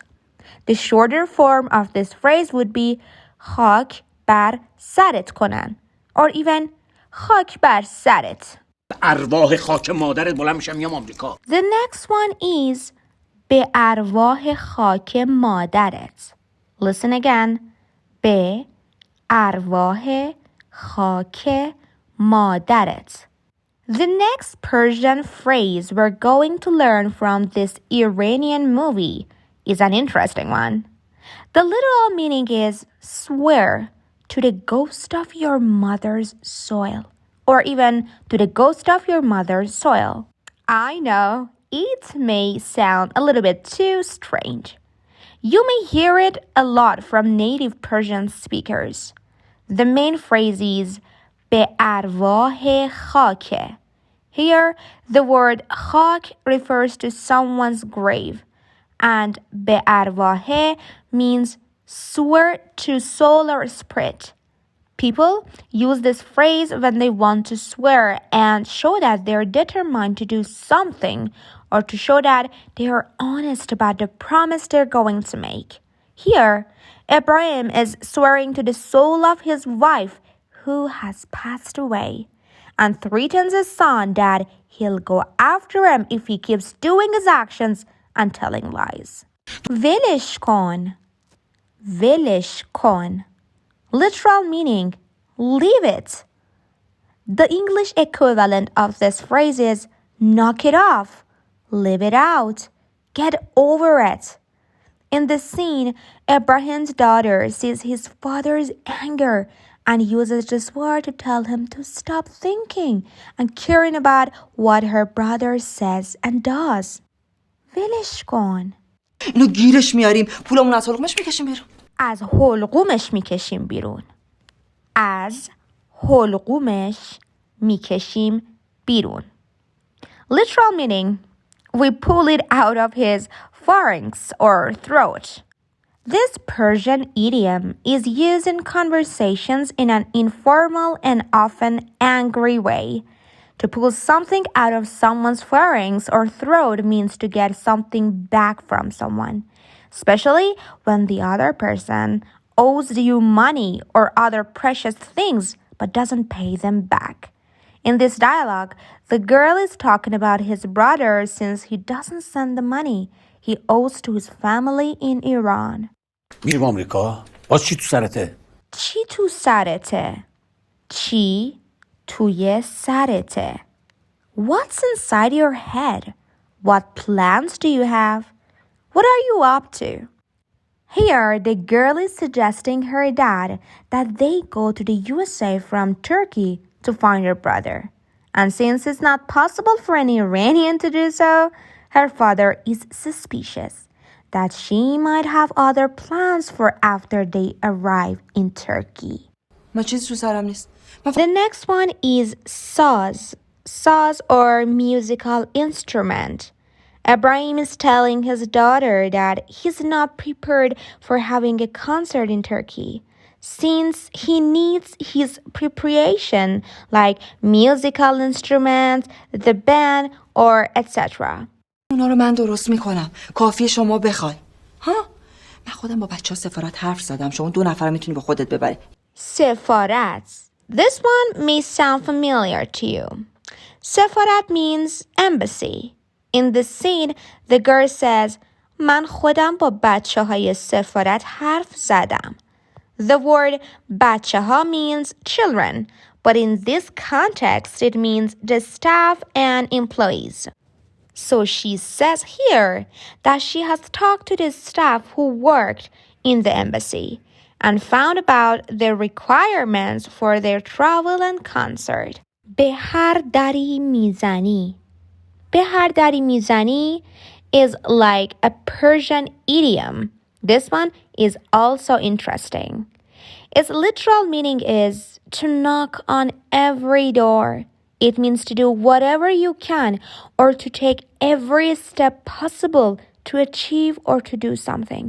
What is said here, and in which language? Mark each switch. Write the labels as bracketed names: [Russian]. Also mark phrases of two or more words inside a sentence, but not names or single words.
[English] The shorter form of this phrase would be [Persian] خاک بر سرت کنن [English] or even [Persian] خاک بر سرت. ارواح خاک مادرت بلند میشم میام آمریکا. [English] The next one is [Persian] به ارواح خاک مادرت. [English] Listen again. [Persian] به ارواح خاک مادرت. [English] The next Persian phrase we're going to learn from this Iranian movie is an interesting one. The literal meaning is swear to the ghost of your mother's soil, or even to the ghost of your mother's soil. I know it may sound a little bit too strange. You may hear it a lot from native Persian speakers. The main phrase is [Persian] به ارواح خاک. [English] Here, the word خاک refers to someone's grave, and [Persian] به ارواح [English] means swear to soul or spirit. People use this phrase when they want to swear and show that they're determined to do something or to show that they are honest about the promise they're going to make. Here, Ibrahim is swearing to the soul of his wife who has passed away and threatens his son that he'll go after him if he keeps doing his actions and telling lies. [Persian] ولش کن. ولش کن. [English] Literal meaning, leave it. The English equivalent of this phrase is knock it off, leave it out, get over it. In this scene, Ibrahim's daughter sees his father's anger and uses this word to tell him to stop thinking and caring about what her brother says and does. [Persian] ولش کن. اینو گیرش میاریم، پولمون از حلقومش میکشیم بیرون. از حلقومش میکشیم بیرون. از حلقومش میکشیم بیرون. [English] Literal meaning, we pull it out of his pharynx or throat. This Persian idiom is used in conversations in an informal and often angry way. To pull something out of someone's pharynx or throat means to get something back from someone, especially when the other person owes you money or other precious things but doesn't pay them back. In this dialogue, the girl is talking about his brother since he doesn't send the money he owes to his family in Iran. [Persian] میریم آمریکا؟ باز چی تو سرته؟ چی تو سرته؟ چی توی سرته؟ [English] What's inside your head? What plans do you have? What are you up to? Here, the girl is suggesting her dad that they go to the USA from Turkey to find her brother. And since it's not possible for an Iranian to do so, her father is suspicious that she might have other plans for after they arrive in Turkey. [Persian] ما چیزی تو سرم نیست. [English] The next one is saz. Saz or musical instrument. Ibrahim is telling his daughter that he's not prepared for having a concert in Turkey, since he needs his preparation like musical instruments, the band, or etc. [Persian] اونا رو من درست میکنم. کافیه شما بخوای. ها؟ من خودم با بچه‌ها سفارت حرف زدم. شما 2 نفر میتونی با خودت ببری. سفارت. [English] This one may sound familiar to you. سفارت means embassy. In this scene, the girl says, [Persian] من خودم با بچه های سفارت حرف زدم. [English] The word [Persian] بچه ها [English] means children, but in this context, it means the staff and employees. So she says here that she has talked to the staff who worked in the embassy and found about the requirements for their travel and concert. [Persian] به هر دری میزنی. به هر دری میزنی [English] is like a Persian idiom. This one is also interesting. Its literal meaning is to knock on every door. It means to do whatever you can or to take every step possible to achieve or to do something.